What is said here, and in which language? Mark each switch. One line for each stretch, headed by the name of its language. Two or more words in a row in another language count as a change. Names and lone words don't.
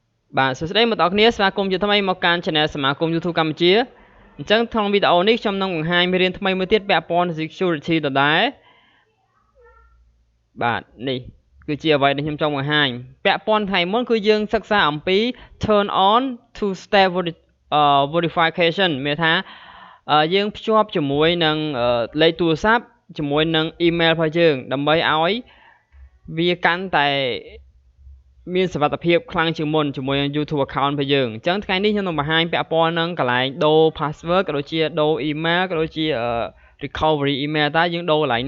Khmer: បាទសួស្តីមកដល់គ្នាស្វាគមន៍ជាថ្មីមកកាន់ Channel សមាគម YouTube កម្ពុជាអញ្ចឹងក្នុងវីដេអូនេះខ្ញុំនឹងបង្ហាញមេរៀនថ្មីមួយទៀតពាក់ព័ន្ធនឹង security ដដែលបាទនេះគឺជាអ្វីដែលខ្ញុំចង់បង្ហាញពាក់ព័ន្ធថ្ងៃមុនគឺយើងសិក្សាអំពី
English: turn on two step verification
Khmer: មានថាយើងភ្ជាប់ជាមួយនឹងលេខទូរស័ព្ទជាមួយនឹង email របស់យើងដើម្បីឲ្យវាកាន់តែមានសុវត្ថិភាពខ្លាំងជាងមុនជាមួយនឹង
English: YouTube account
Khmer: របស់ យើងអញ្ចឹងថ្ងៃនេះខ្ញុំនឹងបង្ហាញពាក់ព័ន្ធនឹងកន្លែងដូរ password ក៏ដូចជាដូរ email ក៏ដូចជា
English: recovery email
Khmer: តើយើងដូរកន្លែង